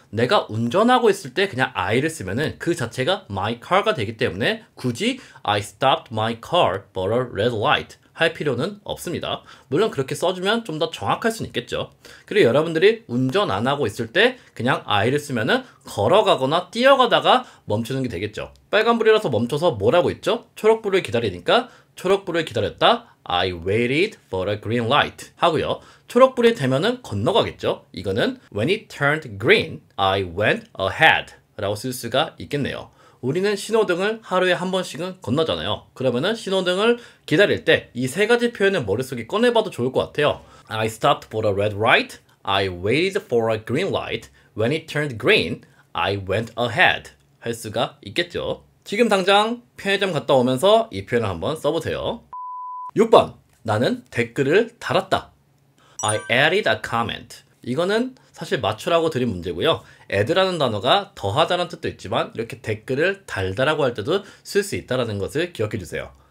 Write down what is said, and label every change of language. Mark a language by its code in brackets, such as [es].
[ko] 내가 운전하고 있을 때 그냥 I를 쓰면은 그 자체가 my car가 되기 때문에 굳이 [en] I stopped my car for a red light [ko] 할 필요는 없습니다. 물론 그렇게 써주면 좀 더 정확할 수는 있겠죠. 그리고 여러분들이 운전 안 하고 있을 때 그냥 I를 쓰면은 걸어가거나 뛰어가다가 멈추는 게 되겠죠. 빨간불이라서 멈춰서 뭐라고 있죠? 초록불을 기다리니까 초록불을 기다렸다. [en] I waited for a green light [ko] 하고요. 초록불이 되면은 건너가겠죠. 이거는 [en] when it turned green, I went ahead [ko] 라고 쓸 수가 있겠네요. 우리는 신호등을 하루에 한 번씩은 건너잖아요. 그러면은 신호등을 기다릴 때 이 세 가지 표현을 머릿속에 꺼내봐도 좋을 것 같아요. [en] I stopped for a red light. I waited for a green light. When it turned green, I went ahead. [ko] 할 수가 있겠죠. 지금 당장 편의점 갔다 오면서 이 표현을 한번 써보세요. 6번 나는 댓글을 달았다. [en] I added a comment. [ko] 이거는 사실 맞추라고 드린 문제고요. add라는 단어가 더하다는 뜻도 있지만 이렇게 댓글을 달다라고 할 때도 쓸 수 있다는 것을 기억해 주세요.